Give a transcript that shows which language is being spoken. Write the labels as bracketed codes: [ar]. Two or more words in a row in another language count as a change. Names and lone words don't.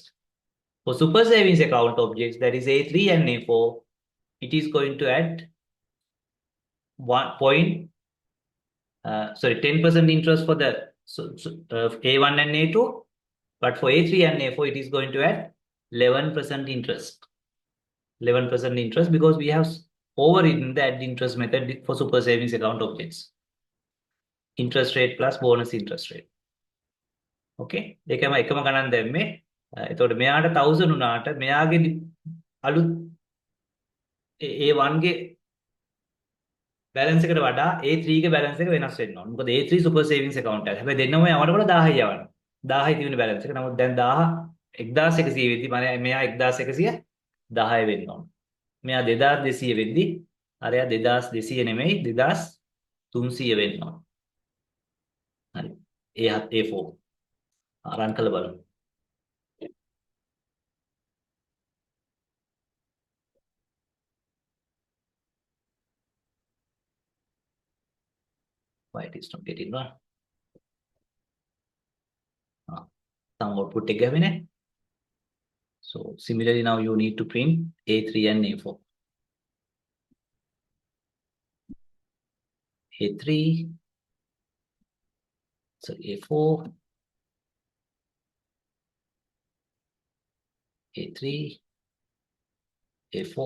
[en] For super savings account objects, that is A3 and A4, it is going to add 10% interest for the A1 and A2 But for A3 and A4, it is going to add 11% interest. 11% interest because we have overridden the add interest method for super savings account objects. Interest rate plus bonus interest rate. [si] Okay. ඒකම එකම ගණන් දැම්මේ. එතකොට මෙයාට 1000 උනාට මෙයාගේ අලුත් A1 ගේ බැලන්ස් එකට වඩා A3 ගේ බැලන්ස් එක වෙනස් වෙන්න ඕන. මොකද A3 [en] super savings account [si] එක. හැබැයි දෙන්නම යවනකොට 1000 යවන්න. 1000 තියෙන බැලන්ස් එක. නමුත් දැන් 1100 වෙද්දි මෙයා 1110 වෙන්න ඕන. මෙයා 2200 වෙද්දි අරයා 2200 නෙමෙයි 2300 වෙන්න ඕන. හරි. A4 run කළ බලමු. [en] Why it is not getting run? Some output [si] එක ගැවෙන්නේ. [en] So similarly now you need to print A3 and A4. A3, so A4, A3, A4.